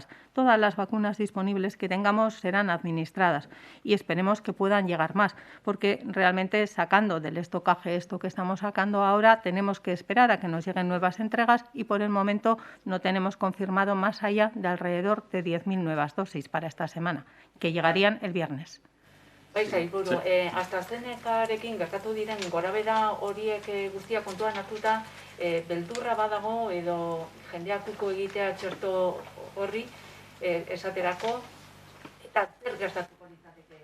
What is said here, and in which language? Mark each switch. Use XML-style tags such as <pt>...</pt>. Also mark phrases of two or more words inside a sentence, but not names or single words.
<es>Todas las vacunas disponibles que tengamos serán administradas y esperemos que puedan llegar más, porque realmente sacando del estocaje esto que estamos sacando ahora, tenemos que esperar a que nos lleguen nuevas entregas y por el momento no tenemos confirmado más allá de alrededor de 10.000 nuevas dosis para esta semana, que llegarían el viernes.</es> <eu>Sailburu, AstraZenecarekin gertatu diren gorabehera horiek guztia kontuan hartuta, beldurra badago edo jendeak uko egitea txerto horri esaterako, eta zer gertatuko litzateke?</eu>